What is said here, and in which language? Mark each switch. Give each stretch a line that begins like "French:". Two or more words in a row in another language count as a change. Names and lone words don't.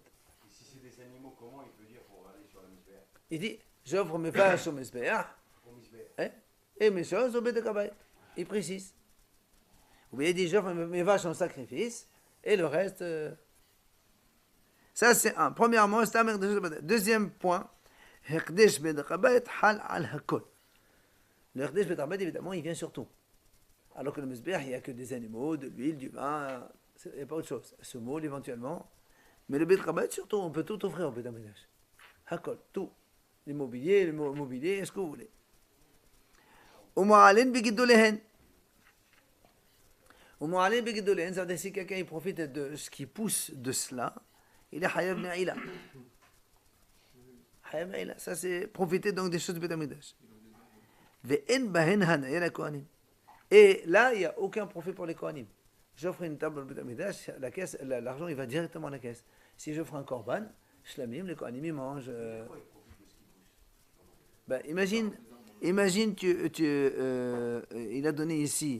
French: Si c'est des animaux, comment il peut dire pour aller sur le Mizbeach? Il dit, j'offre mes vaches au Mizbeach, et mes choses au
Hebrew: בית הבדק.
French: Il précise. Ou bien il dit, j'offre mes vaches en sacrifice, et le reste... Ça, c'est un. Premièrement, c'est un
Hebrew: הקדש בית הבדק.
French: Deuxième point,
Hebrew: הקדש בית הבדק חל על הכל.
French: Le
Hebrew: הקדש בית הבדק,
French: évidemment, il vient sur tout. Alors que le Mizbeach, il n'y a que des animaux, de l'huile, du vin, il n'y a pas autre chose. Semoule, éventuellement. Mais le
Hebrew: בית הבדק,
French: surtout, on peut tout offrir au
Hebrew: בית המקדש. Hakol,
French: tout. L'immobilier, le mobilier, ce que vous voulez.
Hebrew: ומועלין בגידוליהן. ומועלין בגידוליהן,
French: ça veut dire si quelqu'un il profite de ce qui pousse de cela, il est
Hebrew: חייב מעילה. חייב מעילה,
French: ça c'est profiter donc des choses du
Hebrew: בית המקדש. ואין בהן הנאה לכהנים.
French: Et là, il n'y a aucun profit pour les kohanim. J'offre une table au
Hebrew: בית המקדש,
French: la caisse, l'argent il va directement à la caisse. Si j'offre un korban, shlamim, les kohanim ils mangent. Ben, imagine, il a donné ici.